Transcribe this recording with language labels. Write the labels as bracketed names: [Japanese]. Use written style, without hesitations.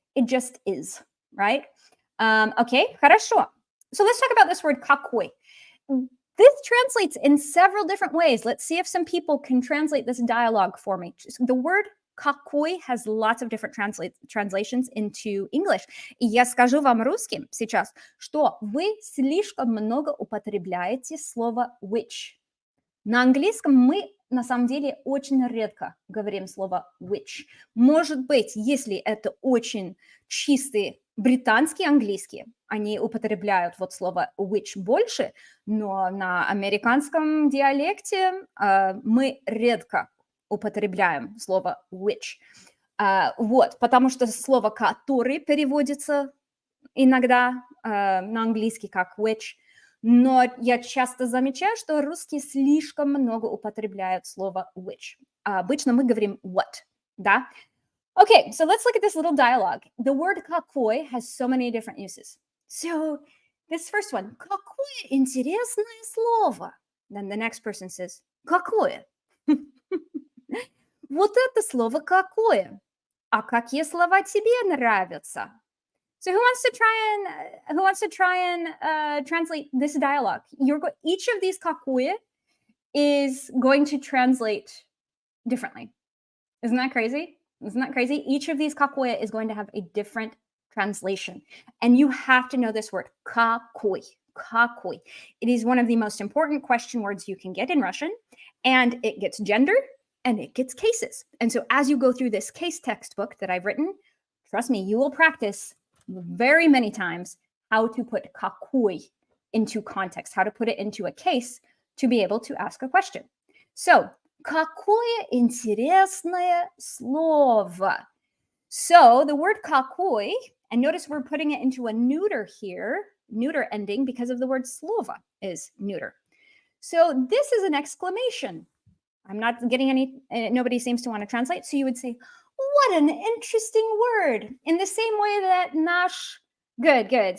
[English] It just is, right? Okay, хорошо. So let's talk about this word какой. This translates in several different ways. Let's see if some people can translate this dialogue for me. The word какой has lots of different translations into English. [Russian] И я скажу вам русским сейчас, что вы слишком много употребляете слово which. На английском мы на самом деле очень редко говорим слово which. Может быть, если это очень чистый британский английский, они употребляют вот слово which больше, но на американском диалекте мы редко употребляем слово which. Вот, потому что слово который переводится иногда на английский как which. Но я часто замечаю, что русские слишком много употребляют слово which. Обычно мы говорим what, да? [English] Okay, so let's look at this little dialogue. The word какой has so many different uses. So this first one, [Russian] какое интересное слово. [English] Then the next person says, какое? [Russian] Вот это слово какое? А какие слова тебе нравятся? [English] So who wants to try and translate this dialogue? Each of these какое is going to translate differently. Isn't that crazy? Each of these какое is going to have a different translation. And you have to know this word, какой. It is one of the most important question words you can get in Russian, and it gets gender and it gets cases. And so as you go through this case textbook that I've written, trust me, you will practice very many times how to put какой into context, how to put it into a case to be able to ask a question. [Russian] So, какое интересное слово. [English] So, the word какой, and notice we're putting it into a neuter here, neuter ending, because of the word слово is neuter. So, this is an exclamation. I'm not getting any, nobody seems to want to translate. So, you would say, what an interesting word. In the same way that наш, good.